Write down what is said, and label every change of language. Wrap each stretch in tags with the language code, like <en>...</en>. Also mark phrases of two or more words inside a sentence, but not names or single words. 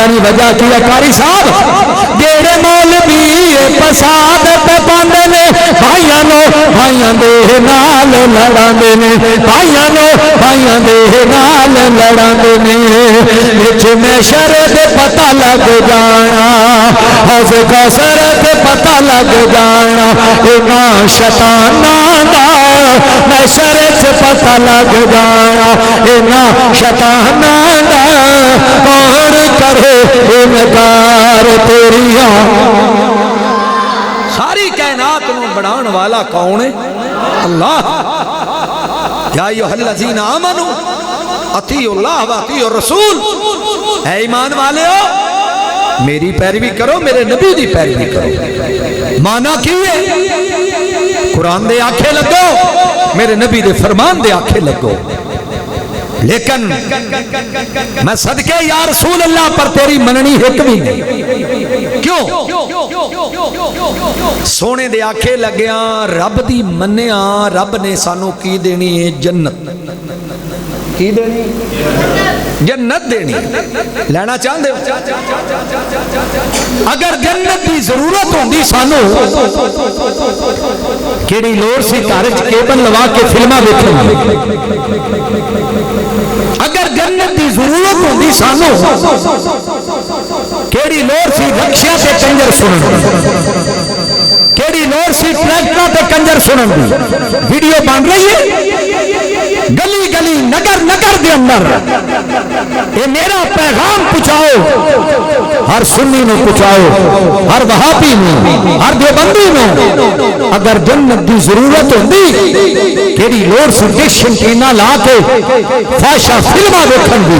<pa>نہیں وجہ کی ہے قاری صاحب جڑے مولوی فساد تے پاندے نے بھائیاں نو بھائیاں دے نال لڑاندے نے بھائیاں نو بھائیاں دے نال لڑاندے نے وچ محشر تے پتہ لگ جانا حوض کوثر تے پتہ لگ جانا انہاں شیطاناں دا محشر سے پتہ لگ جانا انہاں شیطاناں دا کون انکار تیریاں. ساری کائنات نو بڑھان والا کون ہے؟ اللہ.</pa> <ar>یا ایھا الذین آمنوا اطیعوا اللہ و اطیعوا الرسول.</ar> <pa>اے ایمان والے ہو میری پیروی کرو، میرے نبی دی پیروی کرو. مانا کی ہے؟ قرآن دے آنکھیں لگو، میرے نبی دے فرمان دے آنکھیں لگو. لیکن میں صدقے</pa> <ar>یا رسول اللہ</ar> <pa>پر تیری مننی ایک بھی نہیں. کیوں؟ سونے دے آنکھیں لگیاں رب دی منیاں. رب نے سانو کی دینی ہے؟ جنت. کی دینی؟ جنت دینی. لینا چاہندے ہو؟ اگر جنت دی ضرورت ہوندی سانو کیڑی لوڑ سی گھر وچ کیبل لوا کے فلماں ویکھن دی. اگر جنت دی ضرورت ہوندی سانو کیڑی لوڑ سی رکشا تے کنجر سنن دی. کیڑی لوڑ سی ٹریکٹر تے کنجر سنن دی. ویڈیو بن رہی ہے گلی گلی نگر نگر دے اندر. اے میرا پیغام پہنچاؤ، ہر سنی نو پہنچاؤ، ہر وہابی نو، ہر دیوبندی نو. اگر جنت دی ضرورت ہوندی کیڑی لوڑ سی ڈش انٹینا لا کے فحشہ فلماں ویکھن دی.</pa>